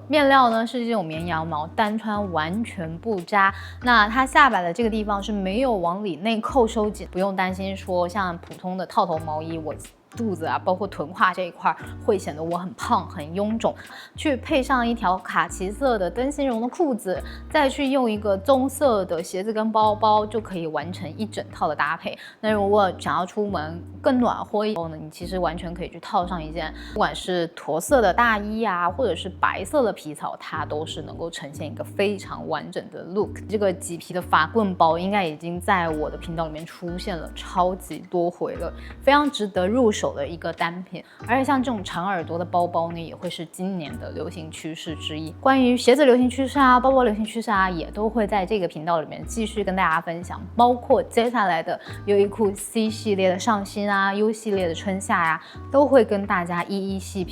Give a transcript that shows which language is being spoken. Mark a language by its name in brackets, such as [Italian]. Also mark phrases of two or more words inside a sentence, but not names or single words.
[Chinese] 面料呢是這種綿羊毛，單穿完全不扎。那它下擺的這個地方是沒有往裡內扣收緊，不用擔心說像普通的套頭毛衣我肚子啊，包括臀胯這一塊會顯得我很胖很臃腫，去配上一條卡其色的燈芯絨的褲子，再去用一個棕色的鞋子跟包包，就可以完成一整套的搭配。那如果想要出門更暖和以後呢，你其實完全可以去套上一件不管是驼色的大衣啊，或者是白色的皮草，它都是能夠呈现一個非常完整的 look。這個麂皮的法棍包應該已經在我的頻道裡面出現了超級多回了，非常值得入手的一個單品。而且像這種長耳朵的包包呢，也會是今年的流行趨勢之一。關於鞋子流行趨勢啊，包包流行趨勢啊，也都會在這個頻道裡面繼續跟大家分享，包括接下來的優衣庫 C 系列的上新啊， U 系列的春夏呀，都會跟大家一一細品。